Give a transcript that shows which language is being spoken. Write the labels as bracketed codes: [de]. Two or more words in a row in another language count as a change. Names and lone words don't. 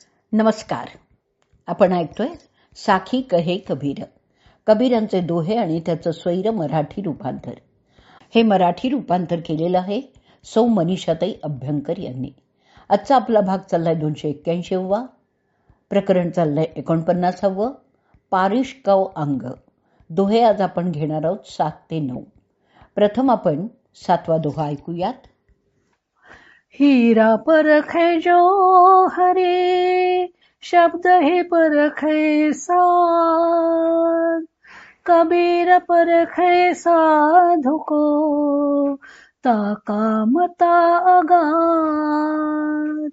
[mr] नमस्कार. आपण ऐकतोय साखी कहे कबीर, कबीरांचे दोहे आणि त्याचं स्वैर मराठी रूपांतर. हे मराठी रूपांतर केलेलं आहे सौ मनीषाताई अभ्यंकर यांनी. आजचा आपला भाग चाललाय 281वा, प्रकरण चाललंय 49वं, पारिष्कव अंग. दोहे आज आपण घेणार आहोत 7 ते 9. प्रथम आपण 7वा दोहा ऐकूयात. [hi] हीरा परखे जो हरे, शब्द हे परखे साध. कबीर परखे साधु को, ताका मता अगाध.